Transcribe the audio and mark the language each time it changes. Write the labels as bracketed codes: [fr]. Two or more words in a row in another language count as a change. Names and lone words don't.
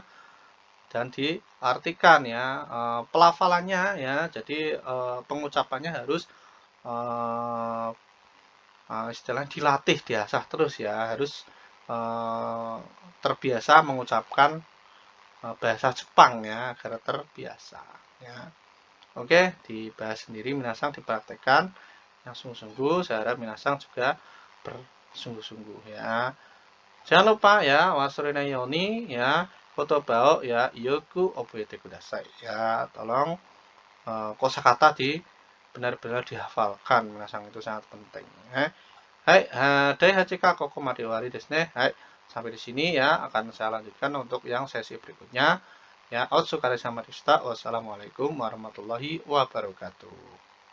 [id] Dan diartikan ya pelafalannya ya, jadi pengucapannya harus istilahnya dilatih, diasah terus ya, harus terbiasa mengucapkan bahasa Jepang ya, agar terbiasa ya. Oke, dibahas sendiri minasang, dipraktekkan yang sungguh-sungguh. Saya harap minasang juga bersungguh-sungguh ya. Jangan lupa ya, [ja] 忘れないように [id] ya, [ja] 言葉を [id] ya, [ja] よく覚えてください ya. [id] Tolong kosakata benar-benar dihafalkan, minasang, itu sangat penting. [ja] Hai, 第八課ここまで終わりですね. [id] Hai, sampai di sini ya, akan saya lanjutkan untuk yang sesi berikutnya. Ya, [ja] お疲れ様でした. [ar] والسلام عليكم ورحمة الله وبركاته.